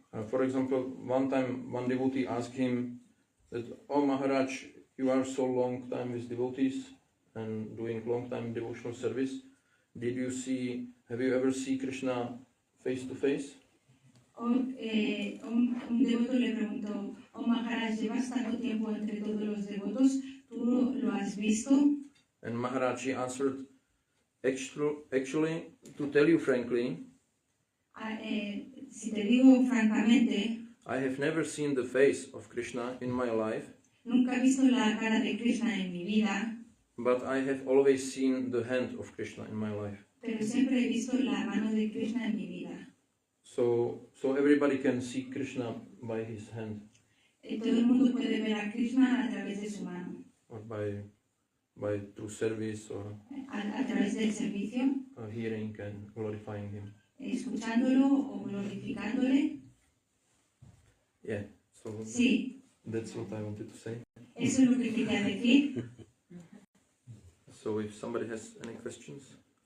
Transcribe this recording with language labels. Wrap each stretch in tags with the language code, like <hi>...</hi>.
<en>for example, one time one devotee asked him that, oh Maharaj, you are so long time with devotees and doing long time devotional service. Have you ever seen Krishna face to face?</en> <es>un devoto le preguntó, oh Maharaj, llevas tanto tiempo entre todos los devotos, ¿tú lo has visto?</es> <en>And Maharaj he answered, actually, to tell you frankly,</en> <es>Si te digo francamente,</es> <en>I have never seen the face of Krishna in my life,</en> <es>nunca he visto la cara de Krishna en mi vida,</es> <en>but I have always seen the hand of Krishna in my life.</en> <es>pero siempre he visto la mano de Krishna en mi vida.</es> <en>So everybody can see Krishna by his hand,</en> <es>Todo el mundo puede ver a Krishna a través de su mano,</es> <en>or by through service, or</en> <es>a través del servicio,</es> <en>hearing and glorifying him.</en> <es>escuchándolo o glorificándole.</es> <en>Yeah, so</en> <es>Sí,</es> <en>that's what I wanted to say.</en> <es>eso es lo que quería decir.</es> <en>So if somebody has any questions.</en>